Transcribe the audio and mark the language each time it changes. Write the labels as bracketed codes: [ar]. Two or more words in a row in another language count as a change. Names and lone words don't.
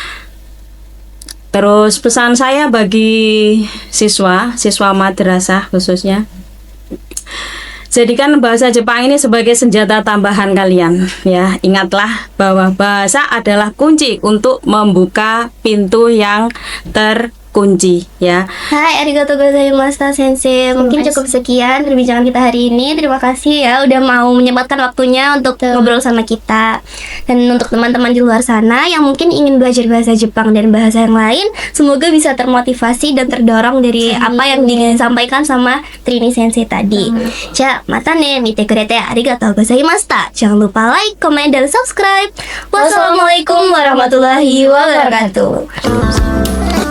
[id] Terus pesan saya bagi siswa madrasah khususnya, jadikan bahasa Jepang ini sebagai senjata tambahan kalian ya. Ingatlah bahwa bahasa adalah kunci untuk membuka pintu yang terkunci ya. [ja] Hai, ありがとうございました先生. [id] Mungkin cukup sekian perbincangan kita hari ini. Terima kasih ya udah mau menyempatkan waktunya untuk ngobrol sama kita. Dan untuk teman-teman di luar sana yang mungkin ingin belajar bahasa Jepang dan bahasa yang lain, semoga bisa termotivasi dan terdorong dari apa yang disampaikan sama Trini Sensei tadi. [ja] またね見てくれてありがとうございました. [id] Jangan lupa like, komen, dan subscribe. [ar] والسلام عليكم ورحمة الله وبركاته.